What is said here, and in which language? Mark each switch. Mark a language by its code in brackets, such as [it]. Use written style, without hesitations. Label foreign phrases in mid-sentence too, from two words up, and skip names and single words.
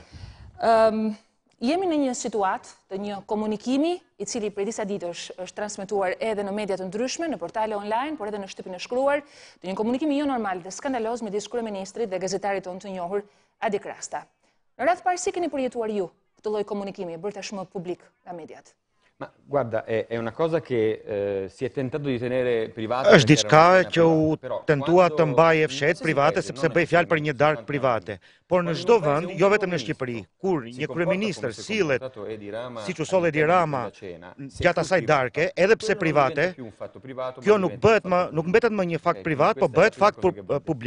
[sq] Jemi në një situatë të një komunikimi i cili prej disa ditësh është transmetuar edhe në media të ndryshme, në portale online, por edhe në shtypin e shkruar, të një komunikimi jo normal dhe skandaloz midis kryeministrit dhe gazetarit tonë të njohur Adi Krasta. Në radhë parë, si keni përjetuar ju këtë lloj komunikimi bërë tashmë publik nga mediat? [it] Ma guarda, è una cosa che si è tentato di tenere privata. [sq] Është diçka që u tentua të mbajë fshet private sepse bëj fjalë për një darkë private. Por në çdo vend, jo vetëm në Shqipëri, kur një kryeministër sillet, siç u soll Edi Rama gjatë asaj darke, edhe pse private, kjo nuk mbetet më një fakt privat, po bëhet fakt publik.